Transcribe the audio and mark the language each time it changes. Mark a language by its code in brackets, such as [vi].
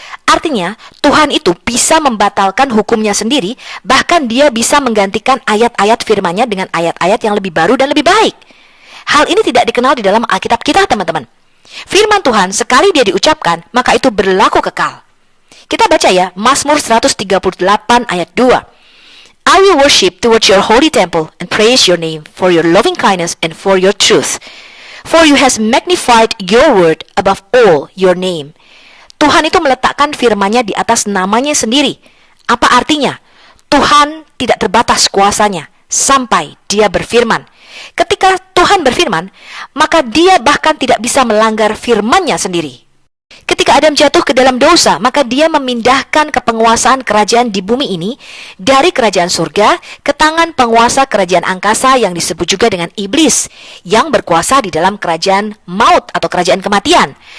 [id] Artinya, Tuhan itu bisa membatalkan hukumnya sendiri, bahkan Dia bisa menggantikan ayat-ayat firman-Nya dengan ayat-ayat yang lebih baru dan lebih baik. Hal ini tidak dikenal di dalam Alkitab kita, teman-teman. Firman Tuhan sekali dia diucapkan, maka itu berlaku kekal. Kita baca ya, Mazmur 138 ayat 2. [en] "I will worship towards your holy temple and praise your name for your loving kindness and for your truth. For you has magnified your word above all your name." [id] Tuhan itu meletakkan firman-Nya di atas namanya sendiri. Apa artinya? Tuhan tidak terbatas kuasanya sampai Dia berfirman. Ketika Tuhan berfirman, maka Dia bahkan tidak bisa melanggar firman-Nya sendiri. Ketika Adam jatuh ke dalam dosa, maka dia memindahkan kepenguasaan kerajaan di bumi ini dari kerajaan surga ke tangan penguasa kerajaan angkasa yang disebut juga dengan iblis, yang berkuasa di dalam kerajaan maut atau kerajaan kematian.